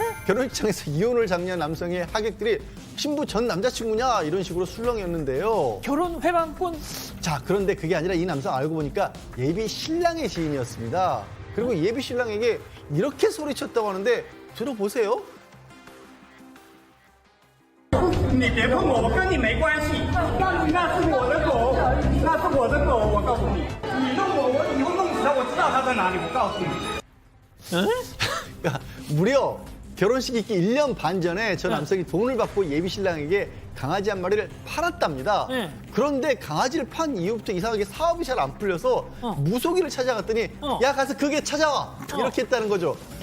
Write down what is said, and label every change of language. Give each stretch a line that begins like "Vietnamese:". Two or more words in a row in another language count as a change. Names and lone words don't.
Korean: 결혼식장에서 이혼을 장려한 남성의 하객들이 신부 전 남자친구냐 이런 식으로 술렁였는데요. 결혼 회방권. 자, 그런데 그게 아니라 이 남성 알고 보니까 예비 신랑의 지인이었습니다. 그리고 예비 신랑에게 이렇게 소리쳤다고 하는데 들어보세요.
Chinese: 你别碰我，我跟你没关系。那是我的狗，那是我的狗，我告诉你，你弄我，我以后弄死它，我知道它在哪里，我告诉你。
Korean: 그러니까 무려 결혼식 있기 1년 반 전에 저 남성이 돈을 받고 예비 신랑에게 강아지 한 마리를 팔았답니다. 네. 그런데 강아지를 판 이후부터 이상하게 사업이 잘 안 풀려서 무속인을 찾아갔더니 야 가서 그게 찾아와 이렇게 했다는 거죠.